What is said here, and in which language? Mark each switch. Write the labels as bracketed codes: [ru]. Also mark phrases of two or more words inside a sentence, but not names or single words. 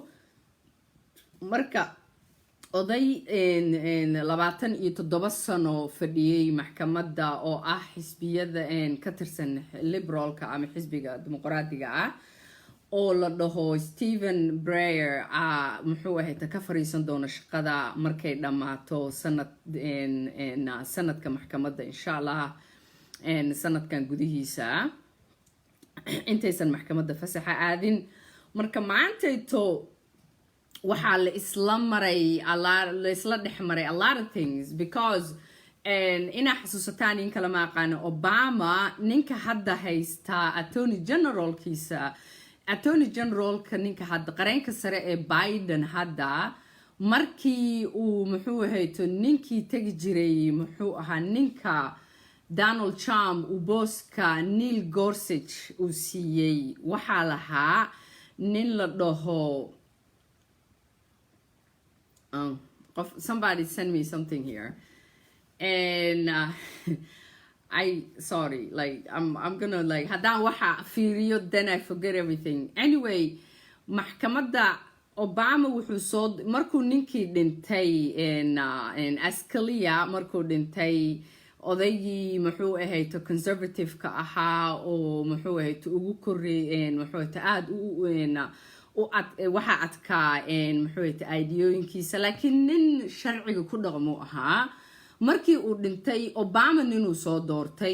[so] Marka oday 27 sano fadhiyay maxkamadda oo ah xisbiyada ka tirsan liberalka ama xisbiga dimuqraadiga ah oo la dhaho Stephen Breyer muxuu ahayd ka fariisan doona shaqada markay dhamaato sanadka maxkamadda [ar] إن شاء الله [so] sanadkan gudihiisa intaysan maxkamadda fasaxa aadin. Marka maantayto waxaa la isla maray la isla dhex maray [en] a lot of things because [so] inaa xasuusataan in kala ma aqaano Obama ninka hadda haysta attorney generalka ninka hadda qareenka sare ee Biden hadda markii uu muxuu ahayto ninkii tagi jiray muxuu ahaa ninka Donald Trump uu booska Neil Gorsuch uu siiyey waxaa lahaa nin la dhaho [en] somebody send me something here and sorry, like I'm gonna like [so] haddaan waxa fiiriyo [en] then I forget everything. Anyway, [so] maxkamadda Obama wuxuu soo markuu ninkii dhintay Scalia markuu dhintay odaygii muxuu ahayto conservative-ka ahaa oo muxuu ahayto ugu korreeyeen muxuu ahayto aad waxa adkaa muxuu ahayto ideooyinkiisa laakiin nin sharciga ku dhaqmo ahaa markii uu dhintay Obama ninuu soo doortay